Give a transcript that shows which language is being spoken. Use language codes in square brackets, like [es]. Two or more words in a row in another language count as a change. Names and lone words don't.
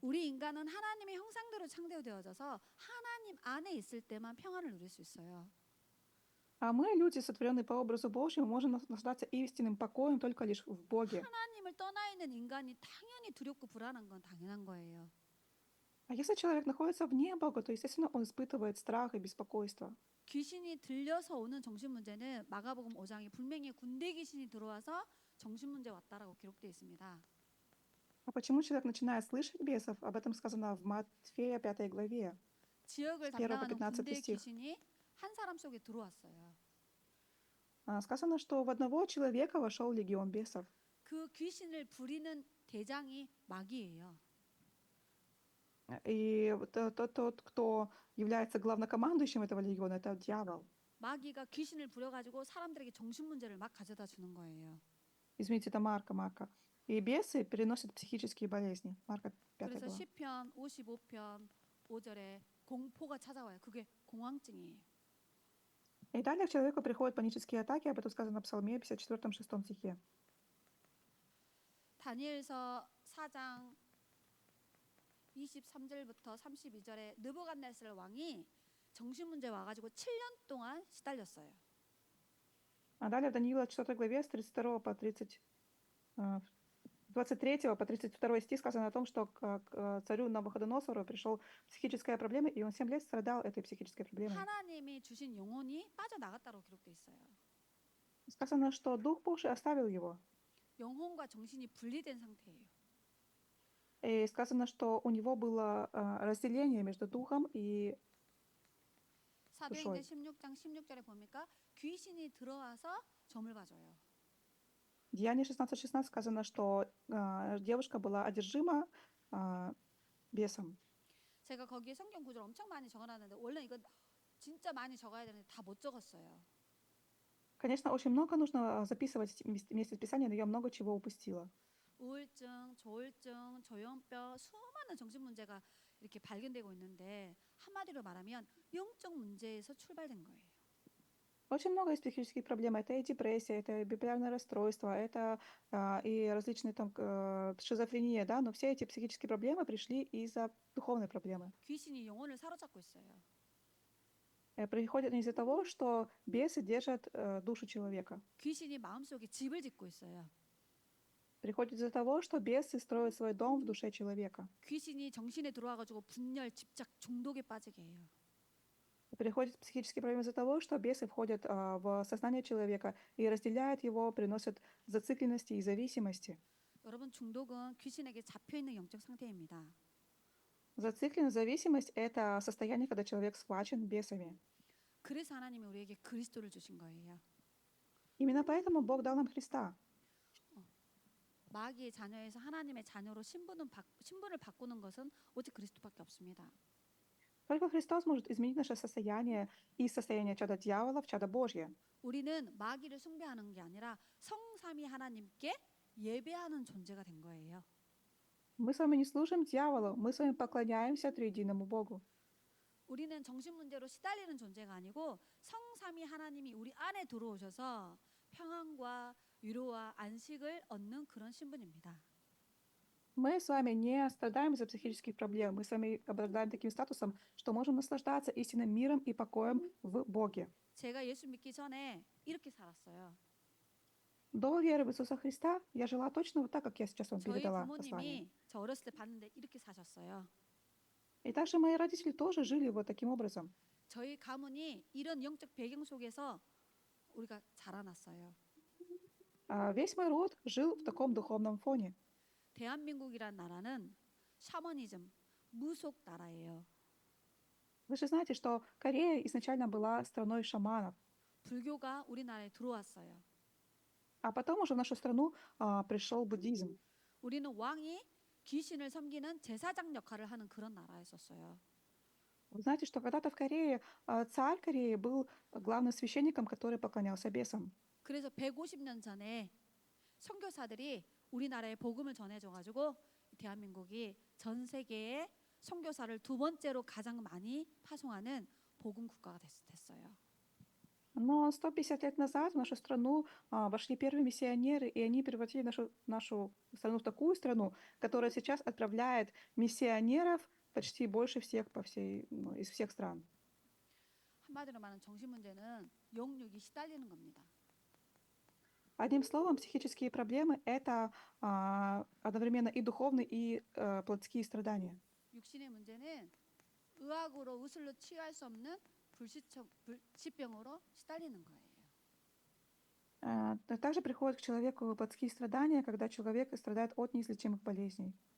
[ko] 우리 인간은 하나님의 형상대로 창조되어져서 하나님 안에 있을 때만 평안을 누릴 수 있어요. [ru] А мы, люди, сотворенные по образу Божьему, можем наслаждаться истинным покоем только лишь в Боге. [ko] 하나님을 떠나 있는 인간이 당연히 두렵고 불안한 건 당연한 거예요. [ru] А если человек находится вне Бога, то, естественно, он испытывает страх и беспокойство. [ko] 귀신이 들려서 오는 정신 문제는 마가복음 5장에 분명히 군대 귀신이 들어와서 정신 문제 왔다라고 기록되어 있습니다. [ru] А почему человек начинает слышать бесов? Об этом сказано в Матфея 5 главе. [ko] 지역을 [ru] С 1 по [ko] 담당하는 [ru] 15 [ko] 군대 [ru] стих. [ko] 귀신이 한 사람 속에 들어왔어요. [ru] Сказано, что в одного человека вошел легион бесов. [ko] 그 귀신을 부리는 대장이 마귀예요. [ru] И тот, кто является главнокомандующим этого легиона, это дьявол. [ko] 마귀가 귀신을 부려가지고 사람들에게 정신 문제를 막 가져다 주는 거예요. [ru] Извините, это Марка. И бесы переносят психические болезни. Марка 5 [ko] 그래서 [ru] глава. [ko] 시편 55편 5절에 공포가 찾아와요. 그게 공황증이에요. [ru] И далее к человеку приходят панические атаки, об этом сказано в Псалме 54-6 стихе. [ko] 다니엘서 4장 23절부터 32절에 느부갓네살 왕이 정신 문제 와가지고 7년 동안 시달렸어요. [ru] А далее в Даниила 4 главе с 32 по 30, 23 по 32 стих сказано о том, что к царю Навуходоносору пришел психическая проблема, и он 7 лет страдал этой психической проблемой. [ko] 하나님이 주신 영혼이 빠져나갔다고 기록돼 있어요. [ru] Сказано, что Дух Божий оставил его. [ko] 영혼과 정신이 분리된 상태예요. [ru] И сказано, что у него было разделение между Духом и [ko] 사도행전 [ru] душой. [ko] 16장 16절에 보니까 귀신이 들어와서 점을 봐줘요. [ru] Деяние 16:16 сказано, что девушка была одержима бесом. [ko] 제가 거기에 성경 구절 엄청 많이 적어놨는데 원래 이거 진짜 많이 적어야 되는데 다 못 적었어요. [ru] Конечно, очень много нужно записывать вместе с Писанием, но я много чего упустила. [ko] 우울증, 조울증, 조현병 수많은 정신 문제가 이렇게 발견되고 있는데 한마디로 말하면 영적 문제에서 출발된 거예요. [ru] Очень много есть психических проблем. Это и депрессия, это и биполярное расстройство, это и различные там шизофрения, да, но все эти психические проблемы пришли из-за духовной проблемы. [ko] 귀신이 영혼을 사로잡고 있어요. [ru] Приходят из-за того, что бесы держат душу человека. [ko] 귀신이 마음속에 집을 짓고 있어요. [ru] Приходит из-за того, что бесы строят свой дом в душе человека. [ko] 귀신이 정신에 들어와가지고 분열, 집착, 중독에 빠지게 해요. [ru] Приходят психические проблемы из-за того, что бесы входят в сознание человека и разделяют его, приносят зацикленности и зависимости. [ko] 여러분 중독은 귀신에게 잡혀 있는 영적 상태입니다. [ru] Зацикленность, зависимость — это состояние, когда человек схвачен бесами. [ko] 그래서 하나님이 우리에게 그리스도를 주신 거예요. [ru] Именно поэтому Бог дал нам Христа. [ko] 마귀의 자녀에서 하나님의 자녀로 신분을 바꾸는 것은 오직 그리스도밖에 없습니다. [ru] Только Христос может изменить наше состояние из состояния чада дьявола в чадо Божье. [ko] 우리는 마귀를 숭배하는 게 아니라 성삼위 하나님께 예배하는 존재가 된 거예요. [ru] Мы с вами не служим дьяволу, мы с вами поклоняемся триединому Богу. [ko] 우리는 정신 문제로 시달리는 존재가 아니고 성삼위 하나님이 우리 안에 들어오셔서 평안과 위로와 안식을 얻는 그런 신분입니다. [ru] Мы с вами не страдаем из-за психических проблем, мы с вами обладаем таким статусом, что можем наслаждаться истинным миром и покоем в Боге. [ko] 제가 예수 믿기 전에 이렇게 살았어요. [ru] До веры в Иисуса Христа я жила точно вот так, как я сейчас вам [ko] 저희 [ru] передала послание. [ko] 부모님이 저 어렸을 때 봤는데 이렇게 사셨어요. [ru] И также мои родители тоже жили вот таким образом. [ko] 저희 가문이 이런 영적 배경 속에서 우리가 자라났어요. [ru] Весь мой род жил в таком духовном фоне. [ko] 대한민국이란 나라는 샤머니즘, 무속 나라예요. [ru] Вы же знаете, что Корея изначально была страной шаманов, [ko] 불교가 우리나라에 들어왔어요. [ru] а потом уже в нашу страну пришел буддизм. [ko] 우리는 왕이 귀신을 섬기는 제사장 역할을 하는 그런 나라였었어요. [ru] Вы знаете, что когда-то в Корее царь Кореи был главным священником, который поклонялся бесам. [ko] 그래서 150년 전에 선교사들이 우리나라에 복음을 전해줘가지고 대한민국이 전 세계에 선교사를 두 번째로 가장 많이 파송하는 복음 국가가 됐어요. [ru] Но 150 лет назад в нашу страну вошли первые миссионеры, и они превратили нашу страну в такую страну, которая сейчас отправляет миссионеров почти больше всех из всех стран. [ko] 한마디로 말하면 정신 문제는 영육이 시달리는 겁니다. [ru] Одним словом, психические проблемы — это одновременно и духовные, и плотские страдания. [ko] 육신의 문제는 의학으로 의술로 치유할 수 없는 불치병으로 시달리는 거예요. [ru] Также приходят к человеку плотские страдания, когда человек страдает от неизлечимых болезней.